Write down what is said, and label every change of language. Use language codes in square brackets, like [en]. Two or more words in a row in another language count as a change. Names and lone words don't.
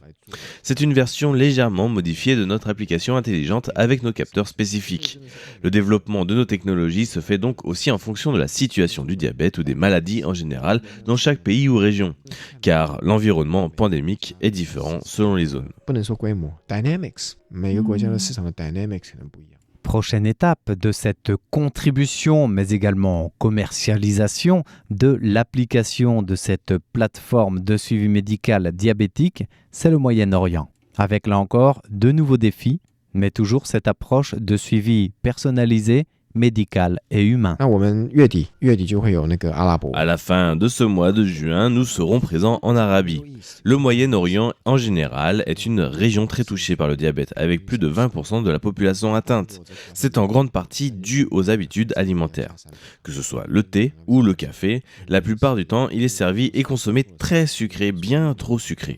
[fr] C'est une version légèrement modifiée de notre application intelligente avec nos capteurs spécifiques. Le développement de nos technologies se fait donc aussi en fonction de la situation du diabète ou des maladies en général dans chaque pays ou région, car l'environnement pandémique est différent selon les zones. [zh] 不能说规模 ，dynamics，每个国家的市场的 dynamics 可能不一样。 [fr] Prochaine étape de cette contribution, mais également commercialisation de l'application de cette plateforme de suivi médical diabétique, c'est le Moyen-Orient. Avec là encore de nouveaux défis, mais toujours cette approche de suivi personnalisé, médical et humain. [zh] 那我们月底就会有那个阿拉伯。 [fr] À la fin de ce mois de juin, nous serons présents en Arabie. Le Moyen-Orient, en général, est une région très touchée par le diabète, avec plus de 20% de la population atteinte. C'est en grande partie dû aux habitudes alimentaires. Que ce soit le thé ou le café, la plupart du temps, il est servi et consommé très sucré, bien trop sucré.